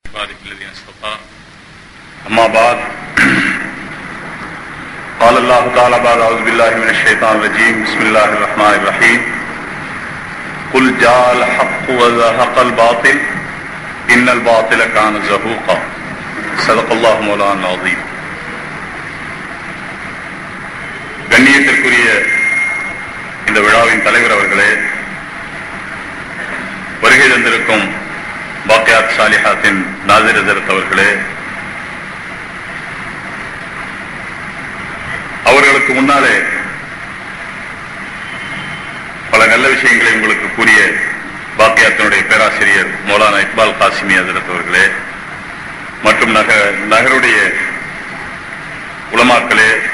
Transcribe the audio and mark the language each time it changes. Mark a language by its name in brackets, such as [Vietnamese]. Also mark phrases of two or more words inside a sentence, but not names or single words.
[Arabic] عباده الذين اصطفى أما بعد قال الله تعالى بعد أعوذ بالله من الشيطان الرجيم بسم الله الرحمن الرحيم قل جاء الحق وزهق الباطل إن الباطل كان زهوقا صدق الله مولانا العظيم. [Tamil] கண்ணியத்திற்குரிய இந்த விழாவின் தலைவர் அவர்களே, வருகை தந்திருக்கும் பாக்கியாத் சாலிஹாத்தின் நாசிர் ஹஸரத் அவர்களே, அவர்களுக்கு முன்னாலே பல நல்ல விஷயங்களை உங்களுக்கு கூறிய பாக்கியாத்தினுடைய பேராசிரியர் மௌலானா இக்பால் காசிமி ஹஸரத் அவர்களே, மற்றும் நகருடைய உலமாக்களே,